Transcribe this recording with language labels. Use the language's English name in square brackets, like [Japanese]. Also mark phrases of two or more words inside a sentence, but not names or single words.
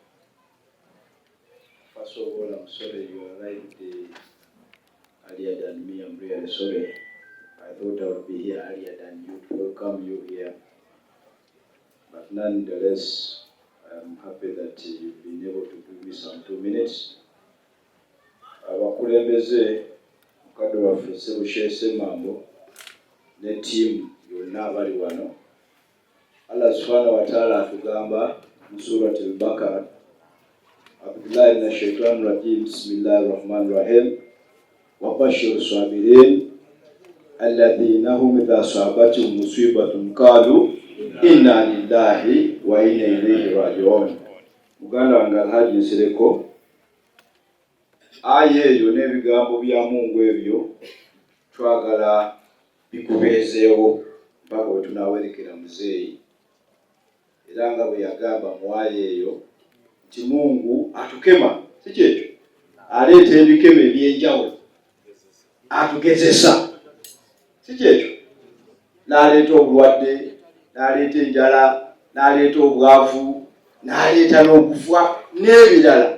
[English] First of all, I'm sorry you arrived earlier than me. I'm really sorry. I thought I would be here earlier than you to welcome you here. But nonetheless, I'm happy that you've been able to give me some 2 minutes. [Ganda] Abakulembeze mukadde waffe Ssebushese Mambo ne team yonna abali wano. [Arabic] الله سبحانه وتعالى [Ganda] atugamba mu surati [Arabic] al-Baqara, عبد من الشيطان الرجيم بسم الله الرحمن الرحيم وبشر الصابرين الذين هم إذا أصابتهم مصيبة قالوا إنا لله وإنا إليه راجعون. [Ganda] Muganda wange Alhajj Nsereko, aye eyo n'ebigambo bya Mungu ebyo twagala bikubeezeewo mpaka bwe tunaawerekera muzeeyi. Era nga bwe yagamba muwaye eyo nti Mungu atukema, si kyekyo, aleeta ebikeme ebyenjawulo, atugezesa, si kyekyo, n'aleeta obulwadde, n'aleeta enjala, n'aleeta obwavu, n'aleeta n'okufa n'ebirala.